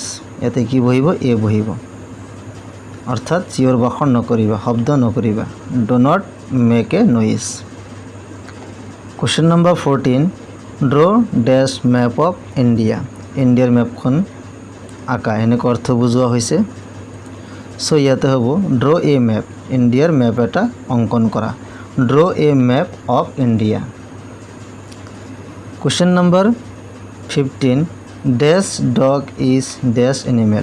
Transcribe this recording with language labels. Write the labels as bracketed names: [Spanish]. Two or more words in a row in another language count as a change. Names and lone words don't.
[Assamese] ইয়াতে কি বহিব? এ বহিব। অৰ্থাৎ চিঞৰ বাখৰ নকৰিবা, শব্দ নকৰিবা। [English] do not make a noise। Question number 14, draw dash map of India। [Assamese] ইণ্ডিয়াৰ মেপখন আঁকা, এনেকুৱা অৰ্থ বুজোৱা হৈছে। চ' ইয়াতে হ'ব [English] draw a map, [Assamese] ইণ্ডিয়াৰ মেপ এটা অংকন কৰা। [English] draw a map of India. Question number 15, dash dog is dash animal.